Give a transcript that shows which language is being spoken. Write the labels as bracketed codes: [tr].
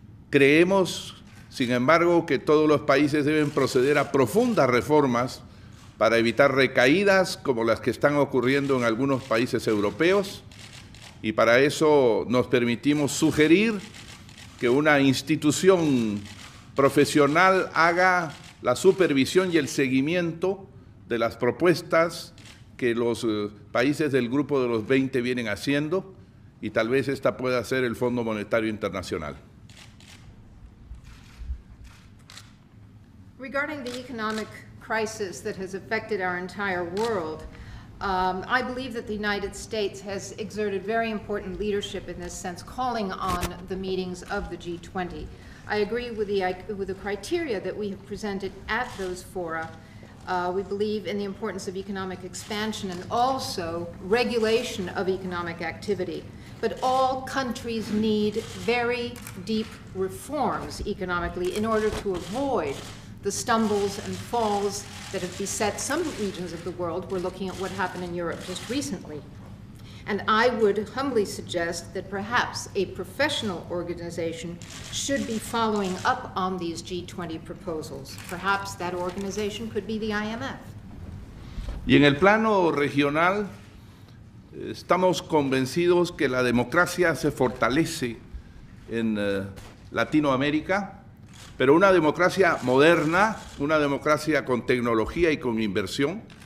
[es] Creemos, sin embargo, que todos los países deben proceder a profundas reformas para evitar recaídas como las que están ocurriendo en algunos países europeos, y para eso nos permitimos sugerir que una institución profesional haga la supervisión y el seguimiento de las propuestas que los países del Grupo de los 20 vienen haciendo, y tal vez esta pueda ser el Fondo Monetario Internacional. [en] Regarding the economic crisis that has affected our entire world, I believe that the United States has exerted very important leadership in this sense, calling on the meetings of the G20. I agree with the criteria that we have presented at those fora. We believe in the importance of economic expansion and also regulation of economic activity. But all countries need very deep reforms economically in order to avoid the stumbles and falls that have beset some regions of the world. We're looking at what happened in Europe just recently. And I would humbly suggest that perhaps a professional organization should be following up on these G20 proposals. Perhaps that organization could be the IMF. [es] Y en el plano regional, estamos convencidos que la democracia se fortalece en Latinoamérica, pero una democracia moderna, una democracia con tecnología y con inversión,